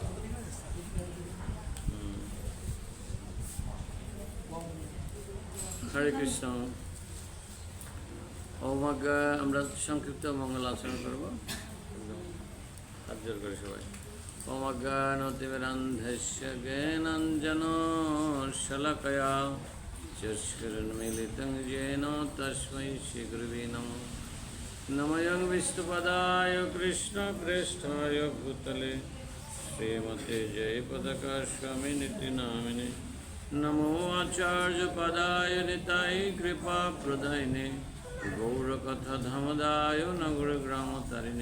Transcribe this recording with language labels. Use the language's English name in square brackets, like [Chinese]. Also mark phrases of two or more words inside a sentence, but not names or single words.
[Bangla] হরে কৃষ্ণ। আমরা সংক্ষিপ্ত মঙ্গল আচরণ করবো, হাত জোর করে সবাই। [Sanskrit] ওমজ্ঞানতিমিরান্ধস্য জ্ঞানাঞ্জন শলাকয়া চক্ষুরুন্মীলিतं येन तस्मै श्रीगुरवे नमः। नमः विष्णुपदाय कृष्णप्रेष्ठाय भूतले श्रीमते जयपताका स्वामिनिति नामिने। नमो आचार्यपदाय निताय कृपाप्रदायिने गौरकथाधमदाय नगरग्रामतारिणे।